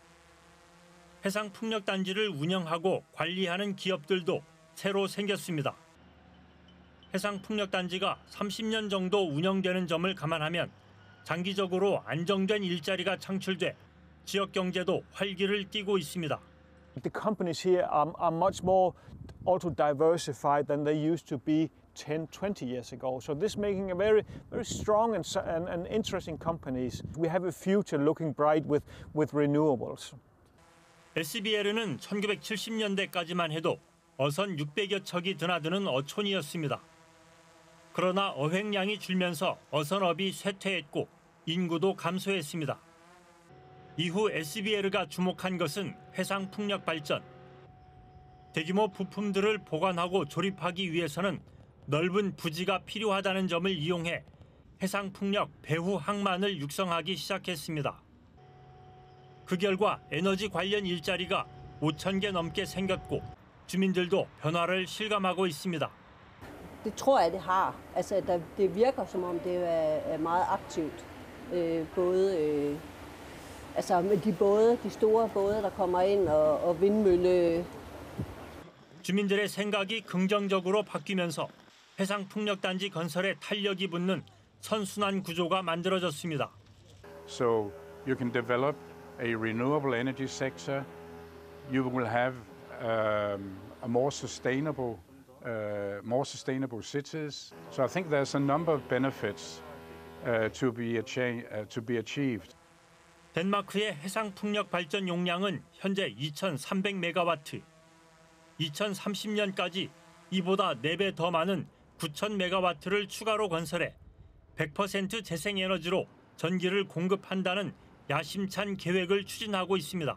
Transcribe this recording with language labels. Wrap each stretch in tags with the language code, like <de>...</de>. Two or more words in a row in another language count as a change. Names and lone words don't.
<ko>해상풍력단지를 운영하고 관리하는 기업들도 새로 생겼습니다. 해상풍력단지가 30년 정도 운영되는 점을 감안하면 장기적으로 안정된 일자리가 창출돼 지역 경제도 활기를 띠고 있습니다.</ko> <en>The companies here are much more also diversified than they used to be 10, 20 years ago. So this is making a very strong and interesting companies. We have a future looking bright with renewables.</en> <ko>SBL은 1970년대까지만 해도 어선 600여 척이 드나드는 어촌이었습니다. 그러나 어획량이 줄면서 어선업이 쇠퇴했고 인구도 감소했습니다. 이후 SBL가 주목한 것은 해상풍력 발전. 대규모 부품들을 보관하고 조립하기 위해서는 넓은 부지가 필요하다는 점을 이용해 해상풍력 배후 항만을 육성하기 시작했습니다. 그 결과 에너지 관련 일자리가 5,000개 넘게 생겼고 주민들도 변화를 실감하고 있습니다.</ko> <da>Det tror jeg, det har. Altså, det virker som om det er meget aktivt. Med de store både, der kommer ind og vindmølle.</da> <ko>주민들의 생각이 긍정적으로 바뀌면서 해상풍력단지 건설에 탄력이 붙는 선순환 구조가 만들어졌습니다.</ko> <en>So you can develop a renewable energy sector. You will have a more sustainable cities. So I think there's a number of benefits to be achieved.</en> <ko>덴마크의 해상풍력 발전 용량은 현재 2,300메가와트. 2030년까지 이보다 4배 더 많은 9,000메가와트를 추가로 건설해 100% 재생에너지로 전기를 공급한다는 야심찬 계획을 추진하고 있습니다.</ko>